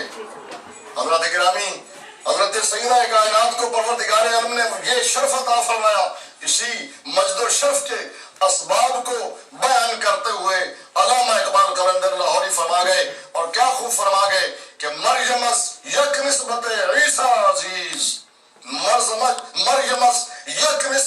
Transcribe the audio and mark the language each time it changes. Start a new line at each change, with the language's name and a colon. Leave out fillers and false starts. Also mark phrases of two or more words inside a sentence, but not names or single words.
Urdu: حضرت گرامی، حضرت سیدہ کائنات کو پروردگار عالم نے یہ شرف عطا فرمایا، اسی مجد و شرف کے اسباب کو بیان کرتے ہوئے علامہ اقبال قلندر لاہوری فرما گئے، اور کیا خوب فرما گئے کہ
Persian: مریم از یک نسبت عیسیٰ عزیز، مریم از یک